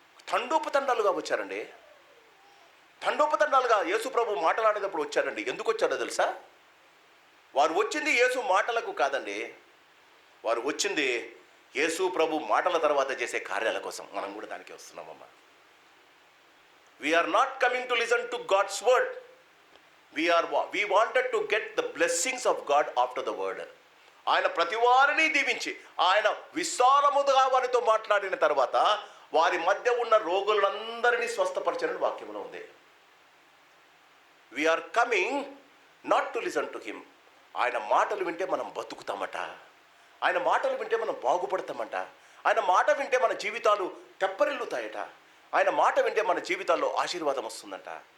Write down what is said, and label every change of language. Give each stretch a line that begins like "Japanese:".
Telugu: తండోపతండాలుగా వచ్చారండి, తండోపతండాలుగా యేసు ప్రభు మాట్లాడేటప్పుడు వచ్చారండి. ఎందుకు వచ్చారో తెలుసా? వారు వచ్చింది యేసు మాటలకు కాదండి, వారు వచ్చింది యేసు ప్రభు మాటల తర్వాత చేసే కార్యాల కోసం. మనం కూడా దానికి వస్తున్నామమ్మా.
English: We are not coming to listen to God's word. We wanted to get the blessings of God after the word.
Telugu: ఆయన ప్రతి వారిని దీవించి ఆయన విస్తారముగా వారితో మాట్లాడిన తర్వాత వారి మధ్య ఉన్న రోగులందరినీ స్వస్థపరచని వాక్యంలో ఉంది.
English: We are coming not to listen to him.
Telugu: ఆయన మాటలు వింటే మనం బతుకుతామట, ఆయన మాటలు వింటే మనం బాగుపడతామట, ఆయన మాట వింటే మన జీవితాలు తెప్పరిల్లుతాయట, ఆయన మాట వింటే మన జీవితాల్లో ఆశీర్వాదం వస్తుందంట.